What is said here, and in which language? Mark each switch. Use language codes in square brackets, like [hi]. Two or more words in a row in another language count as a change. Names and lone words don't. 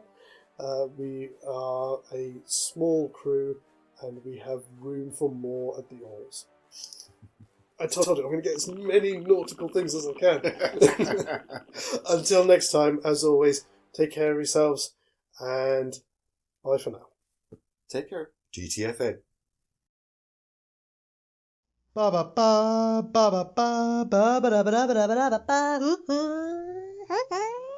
[en] We are a small crew and we have room for more at the oars. I told you I'm going to get as many nautical things as I can. Until next time, as always, take care of yourselves and bye for now. Take care. GTFN. Ba ba ba ba ba ba ba ba ba ba ba ba ba ba.